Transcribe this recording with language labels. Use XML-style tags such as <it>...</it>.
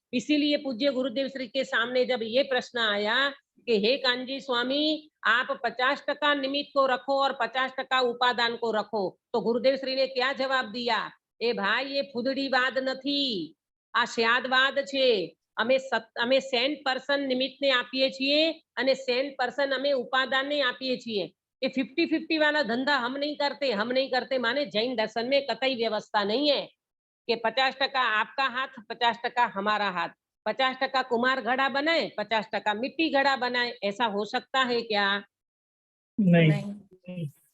<hi>इसीलिए पूज्य गुरुदेव श्री के सामने जब ये प्रश्न आया कि हे कांजी स्वामी, आप 50% निमित्त को रखो और 50% उपादान को रखो, तो गुरुदेव श्री ने क्या जवाब दिया?</hi> <gu>ए भाई, ये फुदड़ीवाद નથી, આ સ્યાદવાદ છે। અમે 100% નિમિત્તને આપીએ છીએ અને 100% અમે ઉપાદાનને આપીએ છીએ।</gu> <hi>ये 50-50 वाला धंधा हम नहीं करते माने जैन दर्शन में कतई व्यवस्था नहीं है कि 50% आपका हाथ 50% हमारा हाथ, 50% कुमार घड़ा बनाए 50% मिट्टी घड़ा बनाए। ऐसा हो सकता है क्या? नहीं।</hi>